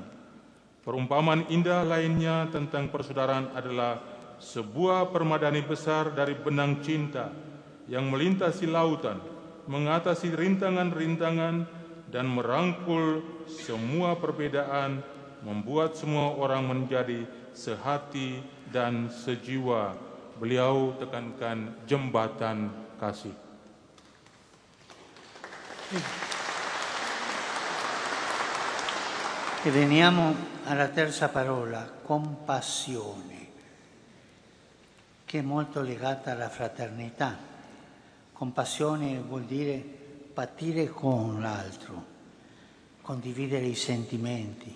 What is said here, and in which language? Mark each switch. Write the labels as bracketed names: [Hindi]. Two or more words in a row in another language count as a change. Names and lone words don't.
[Indonesian] Perumpamaan indah lainnya tentang persaudaraan adalah sebuah permadani besar dari benang cinta yang melintasi lautan, mengatasi rintangan-rintangan, dan merangkul semua perbedaan, membuat semua orang menjadi sehati dan sejiwa. Beliau tekankan jembatan kasih. [Italian] E veniamo alla terza parola, compassione, che è molto legata alla fraternità. Compassione vuol dire patire con l'altro, condividere i sentimenti.